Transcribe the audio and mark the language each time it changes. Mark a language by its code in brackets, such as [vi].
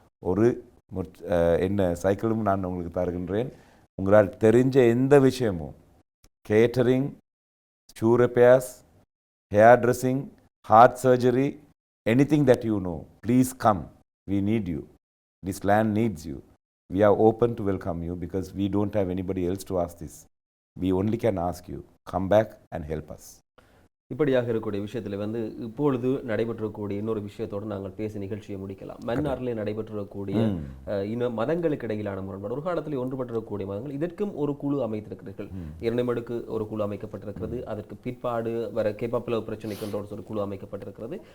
[ta] ஒரு என்ன சைக்கிளும் நான் உங்களுக்கு தருகின்றேன். உங்களால் தெரிஞ்ச எந்த விஷயமும், catering, shoe repairs, hair dressing, heart surgery, [en] anything that you know, please come. We need you. This land needs you. We are open to welcome you because we don't have anybody else to ask this. We only can ask you. Come back and help us. [ta] இப்படியாக இருக்கக்கூடிய விஷயத்தில் இப்பொழுது நடைபெற்றக்கூடிய இன்னொரு விஷயத்தோடு நாங்கள் பேசி நிகழ்ச்சியை முடிக்கலாம். மன்னாரிலே நடைபெற்றக்கூடிய மதங்களுக்கு இடையிலான முரண்பாடு, ஒரு காலத்தில் ஒன்றுபட்டிருக்கக்கூடிய மதங்கள், இதற்கும் ஒரு குழு அமைத்திருக்கிறீர்கள். இரணைமடுக்கு ஒரு குழு அமைக்கப்பட்டிருக்கிறது. அதற்கு பிற்பாடு வர கேப்பாப்பிளவு பிரச்சனைக்கு ஒரு குழு அமைக்கப்பட்டிருக்கிறது.